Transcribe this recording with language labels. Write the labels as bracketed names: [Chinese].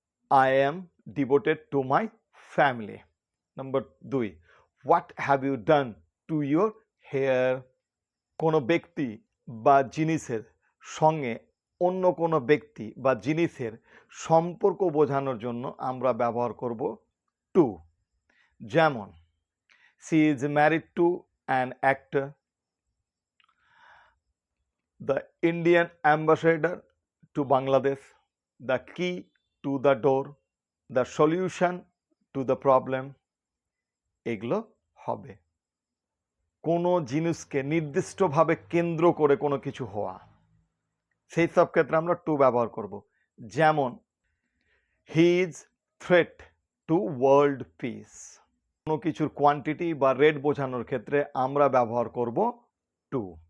[English] I am devoted to my family. Number 2, what have you done to your hair. [Bangla] কোনো ব্যক্তি বা জিনিসের সঙ্গে অন্য কোনো ব্যক্তি বা জিনিসের সম্পর্ক বোঝানোর জন্য আমরা ব্যবহার করব টু। [English] যেমন she is married to an actor, the Indian ambassador to Bangladesh, the key to the door, the solution to the problem, [Bangla] এগুলো হবে। কোনো জিনিসকে নির্দিষ্টভাবে কেন্দ্র করে কোনো কিছু হওয়া, সেই সব ক্ষেত্রে আমরা টু ব্যবহার করব। যেমন [English] his threat to world peace, [Bangla] কোনো কিছুর কোয়ান্টিটি বা রেট বোঝানোর ক্ষেত্রে আমরা ব্যবহার করব টু।